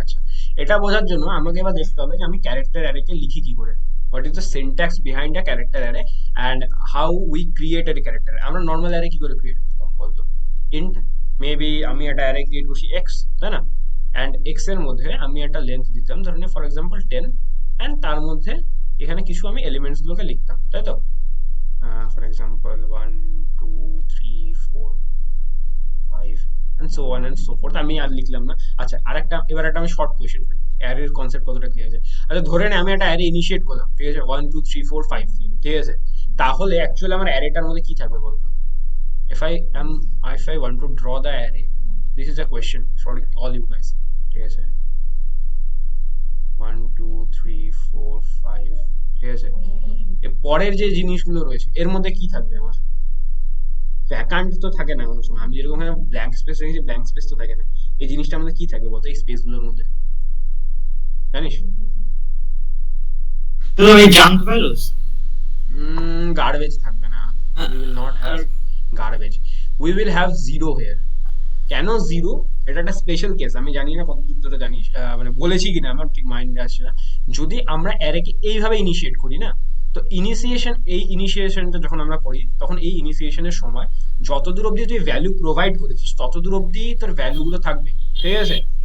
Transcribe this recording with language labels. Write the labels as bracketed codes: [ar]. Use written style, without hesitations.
[bn] আচ্ছা, এটা বোঝার জন্য আমাকে এবার দেখতে হবে যে আমি ক্যারেক্টার অ্যারেকে লিখি কি করে, [en] What is the syntax behind a character array, and how we create a character. [bn] আমরা নর্মাল অ্যারে কি করে ক্রিয়েট করতাম বলতো? ইন্ট, মেবি আমি একটা অ্যারে ক্রিয়েট করছি এক্স, তাই না? অ্যান্ড এক্স এর মধ্যে আমি একটা লেন্থ দিতাম, ধরে নে ফর এক্সাম্পল 10, অ্যান্ড তার মধ্যে এখানে কিছু আমি এলিমেন্টস গুলোকে লিখতাম, তাই তো? [en] For example, 1, 2, 3, 4, 5, and so on and so forth, [bn] আমি আর লিখলাম না। আচ্ছা, আরেকটা, এবার একটা আমি শর্ট কোয়েশ্চেন করি, অ্যারের কনসেপ্ট কতটা ক্লিয়ার আছে? আচ্ছা, ধরে নে আমি একটা অ্যারে ইনিশিয়েট করলাম, ঠিক আছে, 1, 2, 3, 4, 5, ঠিক আছে। তাহলে অ্যাকচুয়ালি আমার অ্যারেটার মধ্যে কি থাকবে বলতো? [en] if i am if I want to draw the array, this is a question for all you guys, [bn] ঠিক আছে, [en] 1, 2, 3, 4, 5, ঠিক আছে। [bn] এর পরের যে জিনিসগুলো রয়েছে এর মধ্যে কি থাকবে আমার? ভ্যাকান্ট তো থাকে না কোনো সময়, আমি যেরকম এখানে ব্ল্যাঙ্ক স্পেস রেখেছি, ব্ল্যাঙ্ক স্পেস তো থাকে না। এই জিনিসটা আমাদের কি থাকবে বলতো এই স্পেস গুলোর মধ্যে, জানিস? তো আমি জাঙ্ক ভ্যালুস। গার্বেজ থাকবে না, [en] we will not have garbage, we will have zero here। [bn] কেন জিরো? এটা একটা স্পেশাল কেস, আমি জানি না কতদূর তোরা জানিস, মানে বলেছি কিনা আমার ঠিক মাইন্ডে আসছে না। যদি আমরা অ্যারেকে এইভাবে ইনিশিয়েট করি না, তো এই ইনিশিয়েশনটা যখন আমরা করি, তখন এই ইনিশিয়েশনের সময় যতদূর অবধি তুই ভ্যালু প্রোভাইড করেছিস ততদূর অবধি তোর ভ্যালুগুলো থাকবে, ঠিক আছে।